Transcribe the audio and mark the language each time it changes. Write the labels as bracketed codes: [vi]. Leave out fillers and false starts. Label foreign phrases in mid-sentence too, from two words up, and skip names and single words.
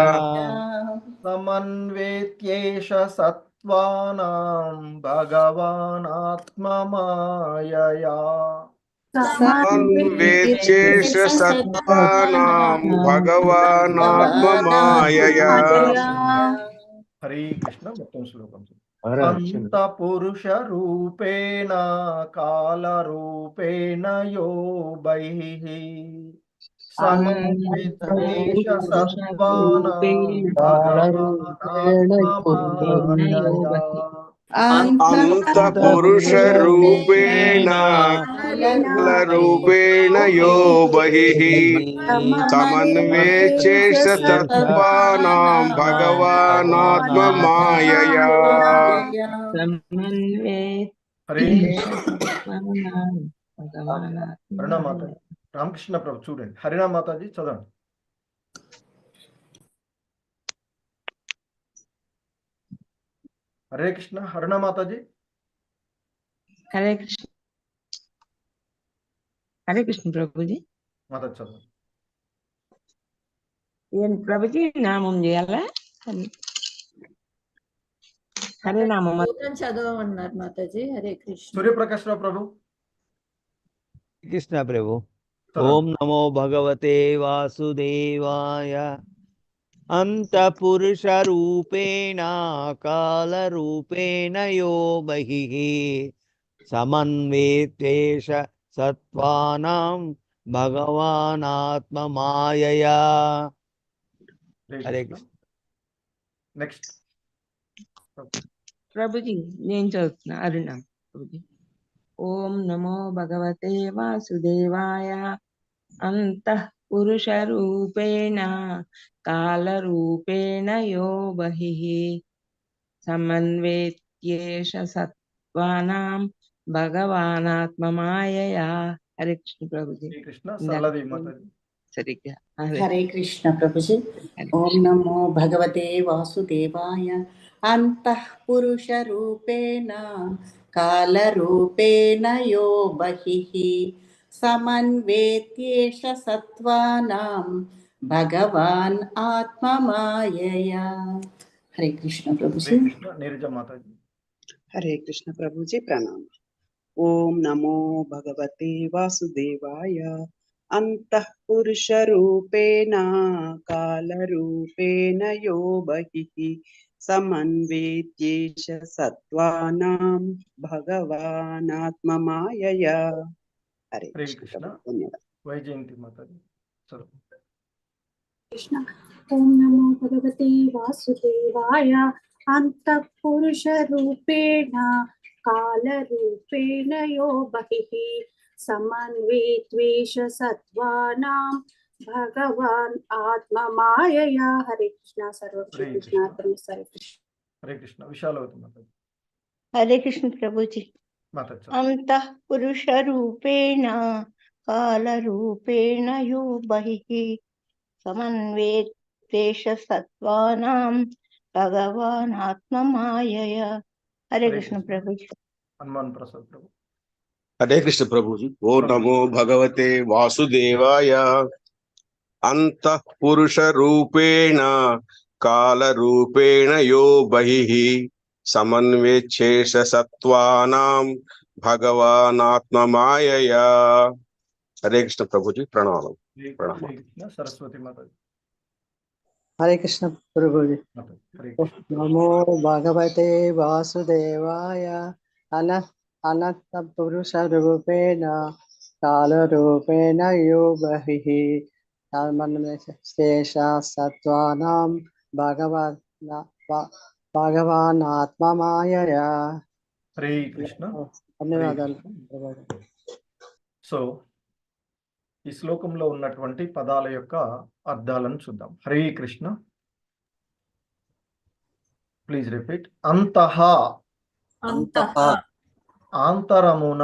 [sa] समन्वेत्येष सत्त्वानां भगवानात्ममायया समन्वेत्येष सत्त्वानां भगवानात्ममायया। [hi] हरे कृष्ण [te] మొత్తం శ్లోకం [sa] अंतपुरुषरूपेण कालरूपेण यो बहिः समन्वेत्येष सत्त्वानां भगवानात्ममायया अंतपुरुषरूपेण कालरूपेण यो बहिः समन्वेत्येष सत्त्वानां भगवानात्ममायया। [hi] हरे हरिणा माता रामकृष्ण प्रभु [te] చూడండి హరినా మాతాజీ చదవండి [hi] हरे कृष्ण हरिणा माताजी हरे कृष्ण प्रभु जी [te] माता చదవండి ఏం ప్రభుజీ నామం చేయాలా హరే నామం చదవమన్నారు మాతాజీ. హరే కృష్ణ. [hi] सूर्यप्रकाश राव प्रभु कृष्ण प्रभु। चलो। [sa] ओम नमो भगवते वासुदेवाय अंतपुरुषरूपेण कालरूपेण यो बहिः समन्वेत्येष सत्त्वानां भगवानात्ममायया। [hi] हरे कृष्ण। [en] नेक्स्ट [te] ప్రభుజీ నేను చదువుతున్నా అరుణ ప్రభుజీ. [sa] ఓం నమో భగవతే వాసుదేవాయ అంతః పురుష రూపేణ కాల రూపేణ యో బహిః సమన్వేత్యేష సత్వానాం భగవానాత్మమాయయా. [te] హరే కృష్ణ ప్రభుజీ. [hi] कृष्ण सरलादेवी माताजी [te] సరిగ్గా హరే కృష్ణ ప్రభుజీ. [sa] ఓం నమో భగవతే వాసుదేవాయ అంతః పురుష రూపేణ కాల రూపేణ యో బహిః సమన్వేత్యేష సత్వానాం భగవాన్ ఆత్మమాయయా. [te] హరే కృష్ణ ప్రభుజీ. [hi] कृष्ण नीरजा माताजी हरे कृष्ण प्रभु जी प्रणाम। [sa] ओम नमो भगवते वासुदेवाय अंतः पुरुष रूपेण काल रूपेण यो बहिः समन्वेत्येष सत्त्वानां भगवानात्ममायया। [hi] हरे हरे कृष्ण कृष्ण। प्रभु, धन्यवाद। वैजयंती माताजी चलो। [sa] कृष्ण। ओम नमो भगवते वासुदेवाय। अंतःपुरुषरूपेण कालरूपेण यो बहिः समन्वेत्वेष सत्त्वानां भगवान् आत्ममायया। [hi] हरे कृष्ण। सर्वश्री हरे कृष्ण कृष्ण। हरे कृष्ण। हरे कृष्ण। विशालवती माताजी हरे कृष्ण प्रभु जी। माता चलो। [sa] अंतः पुरुष रूपेण काल रूपेण यो बहिः समन्वेत्तेष सत्त्वानां भगवान् आत्ममायया। [hi] हरे हरे कृष्ण कृष्ण। प्रभु जी। हनुमान प्रसाद प्रभु हरे कृष्ण प्रभु जी। [sa] ओ नमो भगवते वासुदेवाय। अंतः पुरुष रूपेण काल रूपेण यो बहिः समन्वेच्छेष सत्त्वानां भगवानात्ममायया। [hi] हरे कृष्ण प्रभु जी। प्रणाम प्रणाम। हरे कृष्ण। सरस्वती माताजी हरे कृष्ण प्रभु जी। माता हरे कृष्ण। [sa] नमो भगवते वासुदेवाय। अनंत पुरुष रूपेण काल रूपेण यो बहिः शेष सत्त्वानां भगवान् आत्ममायया। [hi] हरे कृष्ण। हरे [te] ధన్యవాదాలు [hi] कृष्ण। ప్రభు जी। [te] సో ఈ శ్లోకంలో ఉన్నటువంటి పదాల యొక్క అర్థాలను చూద్దాం. హరే కృష్ణ. [en] please repeat. [te] అంతః [sa] अंतः [te] ఆంతరమున